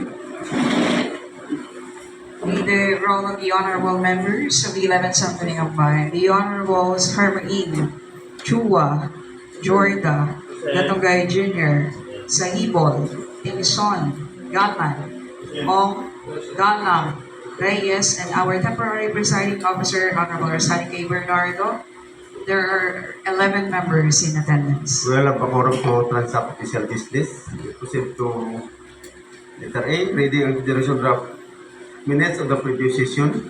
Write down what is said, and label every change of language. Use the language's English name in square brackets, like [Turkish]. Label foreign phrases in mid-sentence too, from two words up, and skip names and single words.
[English] With the roll of the honorable members of the 11th Sangguniang Bayan, the Honorables Hermaine, Chua, Jorda, Gatongay Jr., Sahibol, Timison, Gatman, Ong, Galang, Reyes, and our temporary presiding officer, Honorable Rosani K. Bernardo. There are 11 members in attendance. We will have a quorum to transact official business. Proceed to letter A, reading and consideration draft minutes of the previous session.